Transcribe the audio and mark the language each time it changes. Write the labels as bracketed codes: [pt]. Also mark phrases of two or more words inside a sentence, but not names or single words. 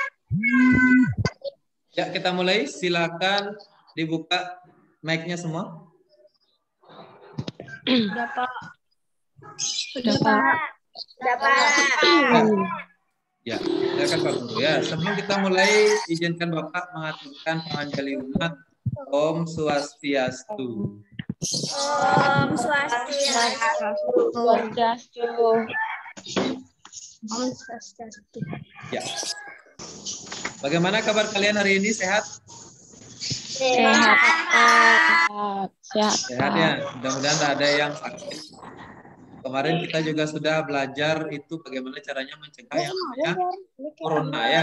[id] Ya, kita mulai. Silakan dibuka mic-nya semua. Sudah, Pak. Sudah, Pak. Sudah, Pak. Ya, silakan Pak Guru. Ya, sebelum kita mulai, izinkan Bapak mengaturkan [ban] panganjali umat. [sa] Om Swastiastu. Om Swastiastu. Om Swastiastu. [id] Ya. Bagaimana kabar kalian hari ini? Sehat? Sehat, Pak. Sehat ya. Mudah-mudahan tak ada yang sakit. Kemarin kita juga sudah belajar itu bagaimana caranya mencegah yang namanya corona ya.